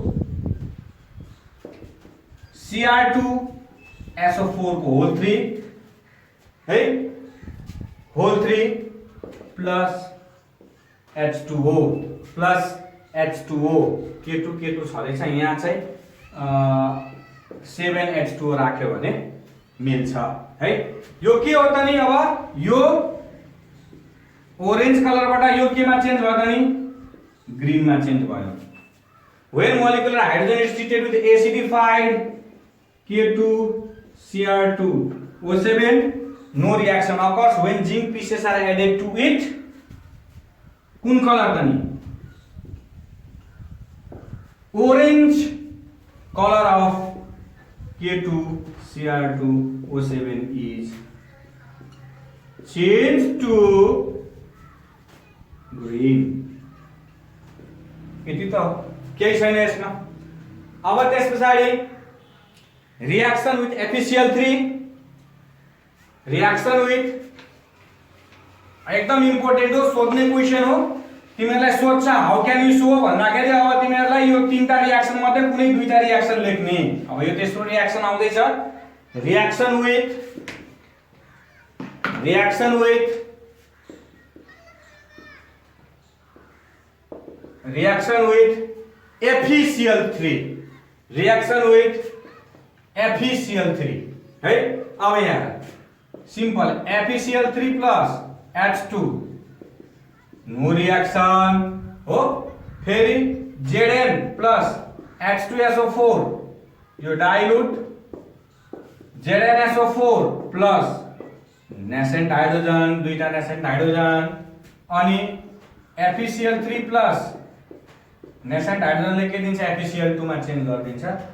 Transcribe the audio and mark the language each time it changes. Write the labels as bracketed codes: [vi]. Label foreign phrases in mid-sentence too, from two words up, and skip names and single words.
[ne] Cr2SO4 को होल 3 है, होल 3 प्लस H2O प्लस H2O, K2 छँदैछ यहाँ चाहिँ 7H2O राख्यो भने मिल्छ है। यो के हो त नि, अब यो ओरेन्ज कलरबाट यो केमा चेन्ज भयो त नि ग्रीनमा चेन्ज भयो। [en] When molecular hydrogen is treated with acidified K2Cr2O7, no reaction occurs. When zinc pieces are added to it, [ne] कुन कलर त नि [en] orange color of K2Cr2O7 is changed to green. [ne] यति त केही छैन यसमा। अब त्यस पछाडि [en] reaction with FeCl3, reaction with [ne] एकदम इम्पोर्टेन्ट हो, सोध्ने क्वेशन हो, तिमीहरुलाई सोध्छ [en] how can you show [ne] भन्दाखेरि अब तिमीहरुलाई यो तीनटा रिएक्सन मध्ये कुनै दुईटा रिएक्सन लेख्ने। अब यो तेस्रो रिएक्सन आउँदैछ, [en] reaction with FeCl3, reaction with FeCl3 [ne] है। अब यहाँ सिंपल FeCl3 प्लस H2 [en] no reaction [ne] हो, फेरि Zn प्लस H2SO4 यो डाइल्युट ZnSO4 प्लस [en] nascent hydrogen, [ne] दुईटा [en] nascent hydrogen, [ne] अनि FeCl3 प्लस नेसेंट हाइड्रोजनले के दिन्छ FeCl2 मा चेन्ज गरिदिन्छ।